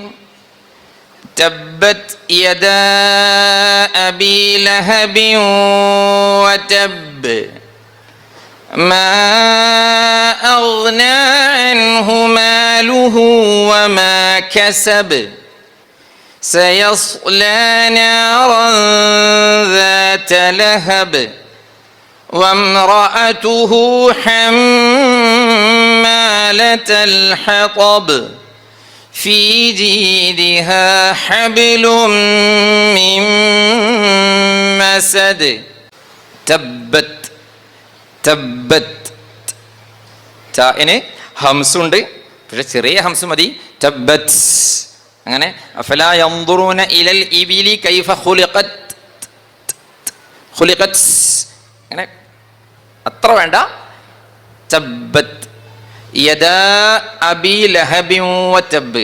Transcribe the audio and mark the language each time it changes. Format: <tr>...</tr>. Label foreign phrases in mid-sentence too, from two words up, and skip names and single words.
<ar>تبت يدا أبي لهب وتب ما أغنى عنه ماله وما كسب سيصلى نارا ذات لهب وامرأته حمالة الحطب في جيدها حبل من مسد تبت تبت</ar> <ml>ഹംസുണ്ട്, പക്ഷെ ചെറിയ ഹംസ് മതി.</ml> <ar>തബ്ബത് അങ്ങനെ أفلا ينظرون إلى الإبل كيف خلقت خلقت</ar> <ml>അങ്ങനെ അത്ര വേണ്ട.</ml> <ar>تبت يدا أبي لهب وتب.</ar>